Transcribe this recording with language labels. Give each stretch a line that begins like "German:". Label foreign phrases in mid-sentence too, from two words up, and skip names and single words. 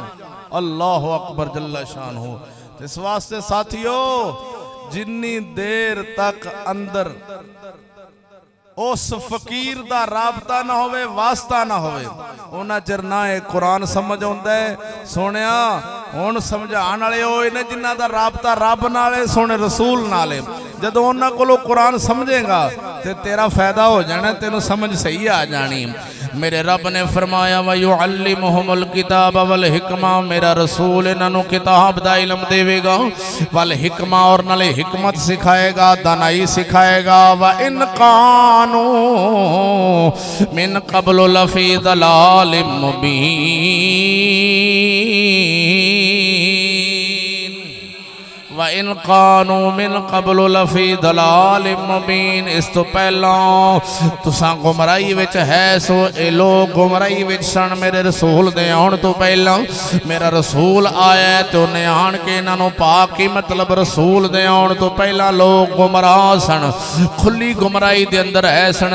Arabic: الله أكبر
Punjabi: جلا شان ہو۔ اس واسطے ساتھیو جنی دیر تک اندر اس فقیر دا رابطہ نہ ہووے، واسطہ نہ ہووے، اونا چر نہ یہ قرآن سمجھ آؤندا ہے. سوہنیا ہن سمجھاݨ والے ہوئے نے جنہاں دا رابطہ رب نال ہے، سوہنے رسول نال ہے. جدوں اونہاں کولوں قرآن سمجھے گا تے تیرا فائدہ ہو جانا، تینوں سمجھ صحیح آ جانی. میرے رب نے فرمایا
Arabic: ويعلمهم الكتاب والحكمة,
Punjabi: میرا رسول انہوں کتاب دا علم دیوے گا,
Arabic: والحكمة
Punjabi: اور نالے حکمت سکھائے گا، دانائی سکھائے گا.
Arabic: وإن كانوا من قبل لفي ضلال مبين، وإن كانوا من قبل لفي ضلال مبين.
Punjabi: اس توں پہلاں تساں گمراہی وچ ہے سو، اے لوک گمراہی وچ سن. میرے رسول دے آؤن توں پہلاں میرا رسول آیا تو اونہے آن کے انہوں پاک کی مطلب رسول دے آؤن توں پہلاں لوک گمراہ سن، کھلی گمراہی دے اندر ہے سن.